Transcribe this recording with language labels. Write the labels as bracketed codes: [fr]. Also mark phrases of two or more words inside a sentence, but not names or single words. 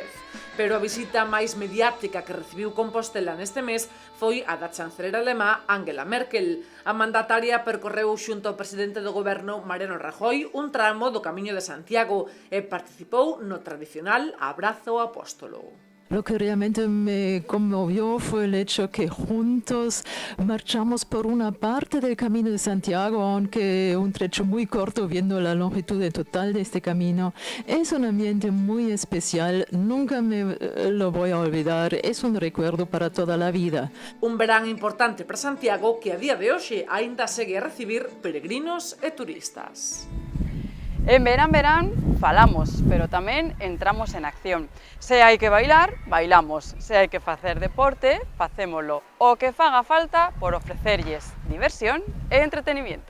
[gl] Pero a visita máis mediática que recibiu Compostela neste mes foi a da chancelera alemá Angela Merkel. A mandataria percorreu xunto ao presidente do goberno Mariano Rajoy un tramo do Camiño de Santiago e participou no tradicional abrazo ao apóstolo. [es] Lo que realmente me conmovió fue el hecho que juntos marchamos por una parte del Camino de Santiago, aunque un trecho muy corto viendo la longitud total de este camino. Es un ambiente muy especial, nunca me lo voy a olvidar, es un recuerdo para toda la vida. [gl] Un verán importante para Santiago que a día de hoxe aínda segue a recibir peregrinos e turistas. En verán falamos, pero tamén entramos en acción. Se hai que bailar, bailamos. Se hai que facer deporte, facémolo. O que faga falta por ofrecerlles diversión e entretenimiento.